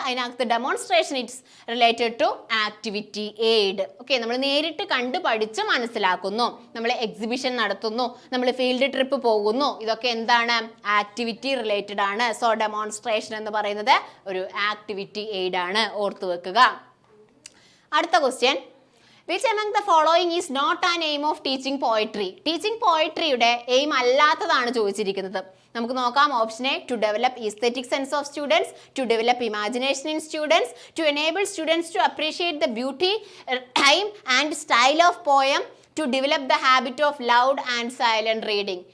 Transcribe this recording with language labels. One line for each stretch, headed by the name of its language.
English: അതിനകത്ത് demonstration it's related to activity aid.
Malayalam: Okay, നമ്മൾ നേരിട്ട് കണ്ട് പഠിച്ച് മനസ്സിലാക്കുന്നു, നമ്മൾ എക്സിബിഷൻ നടത്തുന്നു, നമ്മൾ ഫീൽഡ് ട്രിപ്പ് പോകുന്നു, ഇതൊക്കെ എന്താണ്? ആക്ടിവിറ്റി റിലേറ്റഡ് ആണ്. സോ ഡെമോൺസ്ട്രേഷൻ എന്ന് പറയുന്നത് ഒരു ആക്ടിവിറ്റി എയ്ഡ് ആണ്, ഓർത്തു വെക്കുക. അടുത്ത question.
English: Which among the following is not an aim of teaching poetry?
Malayalam: Teaching പോയട്രിയുടെ aim അല്ലാത്തതാണ് ചോദിച്ചിരിക്കുന്നത്. നമുക്ക് നോക്കാം.
English: Option A to develop aesthetic sense of students, to develop imagination in students, to enable students to appreciate the beauty, time and style of poem, to develop the habit of loud and silent reading.